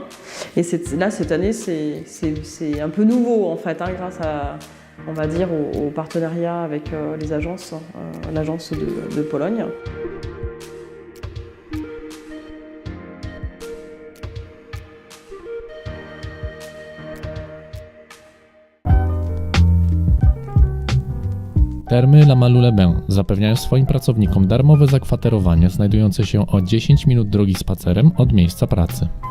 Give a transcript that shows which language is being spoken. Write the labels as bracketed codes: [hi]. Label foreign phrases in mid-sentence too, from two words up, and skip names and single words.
[fr] Et là, cette année, c'est un peu nouveau en fait, grâce à, on va dire, au partenariat avec les agences, l'agence de Pologne. [pl] Termy La Malou-les-Bains zapewniają swoim pracownikom darmowe zakwaterowanie znajdujące się o 10 minut drogi spacerem od miejsca pracy.